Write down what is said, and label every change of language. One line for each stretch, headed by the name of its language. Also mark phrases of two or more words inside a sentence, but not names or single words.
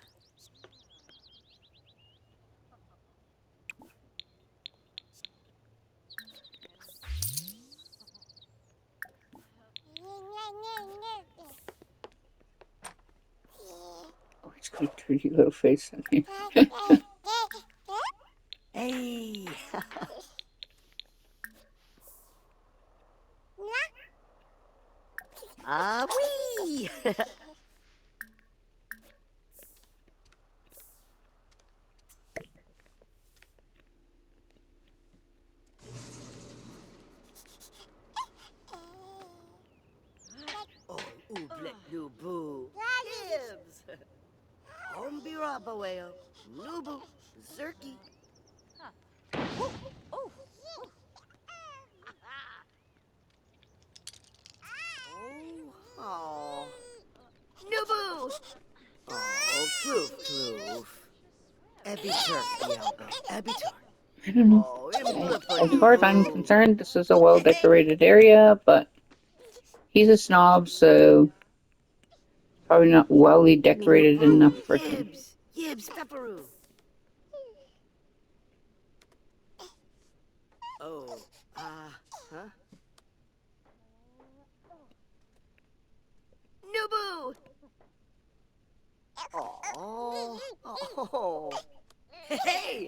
English: Oh, it's got a pretty little face on here. Hey. Ah, wee. Oh, ooblet nubu. Gibbs. Hombi rabaweo. Nubu. Zerky. Oh, oh, Oh. Nubu. Oh, kloof, kloof. Ebitur, Yelbo. Ebitur. I don't know. Oh, imblipper, As far as I'm Nubu. concerned, this is a well-decorated area, but he's a snob, so probably not wellly decorated enough for him. Yibs. Yibs, pepperoo. Oh, huh? Nubu! Oh, oh, hey!